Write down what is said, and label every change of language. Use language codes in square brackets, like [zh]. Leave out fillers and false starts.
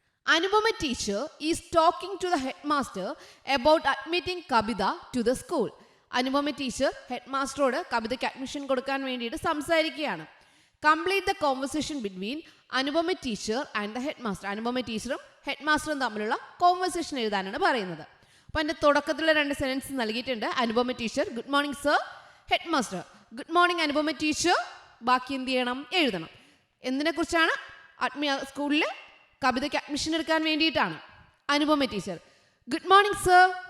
[en] Anupama teacher is talking to the headmaster about admitting Kabita to the school. [ml] Anupama teacher headmasteroട് കവിതയ്ക്ക് admission കൊടുക്കാൻ വേണ്ടിയിട്ട് സംസാരിക്കുകയാണ്. [en] Complete the conversation between Anupama teacher and the headmaster. [ml] Anupama ടീച്ചറും ഹെഡ്മാസ്റ്ററും തമ്മിലുള്ള conversation എഴുതാനാണ് പറയുന്നത്. അപ്പോൾ എൻ്റെ തുടക്കത്തിലുള്ള 2 സെൻറ്റൻസ് നൽകിയിട്ടുണ്ട്. Anupama teacher, [en] Good morning sir. [ml] Headmaster, [en] good morning [ml] Anupama teacher. ബാക്കി എന്ത് ചെയ്യണം? എഴുതണം. എന്തിനെക്കുറിച്ചാണ്? സ്കൂളിൽ കവിതയ്ക്ക് അഡ്മിഷൻ എടുക്കാൻ വേണ്ടിയിട്ടാണ്. Anupama teacher, [en] Good morning sir.